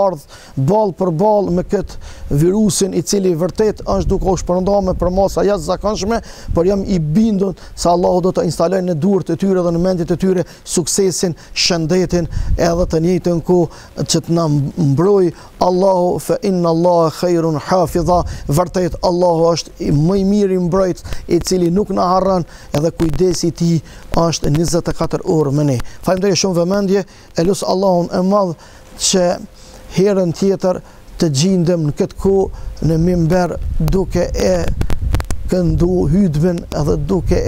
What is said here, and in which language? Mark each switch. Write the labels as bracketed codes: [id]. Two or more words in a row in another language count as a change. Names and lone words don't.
[sq] bardhë, ballë për ballë me këtë virusin i cili vërtet është duke u shpërndarë me përmasa jashtëzakonshme, por jam i bindur se Allahu do të instalojë në durët e tyre dhe në mendjet e tyre suksesin, shëndetin, edhe të njëjtën kohë që të na mbroj Allahu, [ar] فإن الله خير حافظا, [sq] vërtet Allahu është më i miri mbrojtës, i cili nuk na harron, edhe kujdesi i tij është 24 orë me ne. Faleminderit shumë vëmendje, e lut Allahun e madh që herën tjetër të gjindem në këtë kohë në mimber duke e këndu hutben edhe duke e